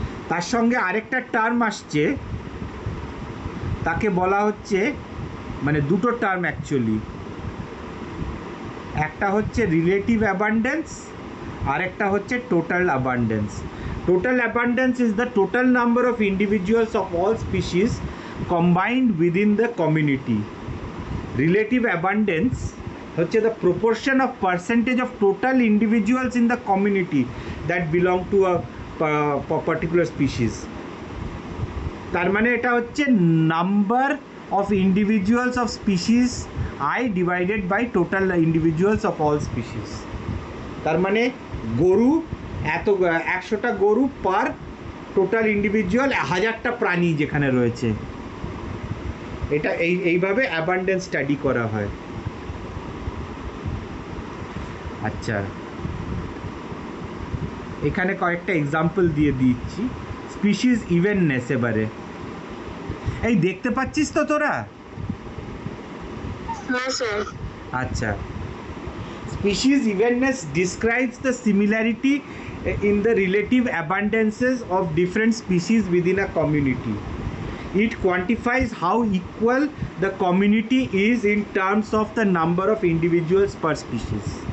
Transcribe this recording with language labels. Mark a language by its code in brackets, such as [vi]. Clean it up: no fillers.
[bn] তার সঙ্গে আরেকটা টার্ম আসছে, তাকে বলা হচ্ছে, মানে দুটো টার্ম অ্যাকচুয়ালি, একটা হচ্ছে রিলেটিভ অ্যাবান্ডেন্স আর একটা হচ্ছে total abundance. [en] Total abundance is the total number of individuals of all species combined within the community. Relative abundance [bn] হচ্ছে [en] the proportion of percentage of total individuals in the community that belong to a particular species. [bn] তার মানে এটা হচ্ছে [en] Number of individuals of species I divided by total individuals of all species. [bn] তার মানে গরু এত 100টা গরু পার টোটাল ইন্ডিভিজুয়াল 1000টা প্রাণী যেখানে রয়েছে, এটা এইভাবে অ্যাবান্ডেন্স স্টাডি করা হয়। আচ্ছা, এখানে কয়েকটা এক্সাম্পল দিয়ে দিচ্ছি। স্পিসিস ইভেননেস, এবারে এই দেখতে পাচ্ছিস তো তোরা? [en] আচ্ছা, species evenness describes the similarity in the relative abundances of different species within a community. It quantifies how equal the community is in terms of the number of individuals per species.